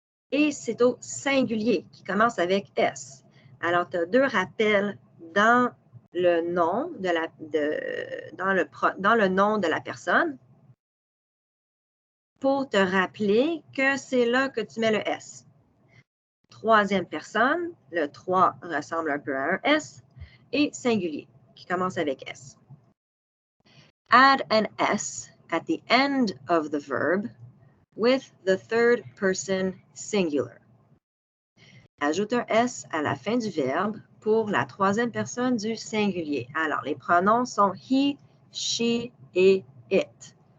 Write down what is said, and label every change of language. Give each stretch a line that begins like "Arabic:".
French: Et c'est au singulier qui commence avec S. Alors, tu as 2 rappels dans le nom dans le nom de la personne pour te rappeler que c'est là que tu mets le S. Troisième personne, le 3 ressemble un peu à un S, et singulier, qui commence avec S.
English: Add an S at the end of the verb with the third person singular.
French: Ajoute un S à la fin du verbe pour la troisième personne du singulier. Alors, les pronoms sont he, she et it.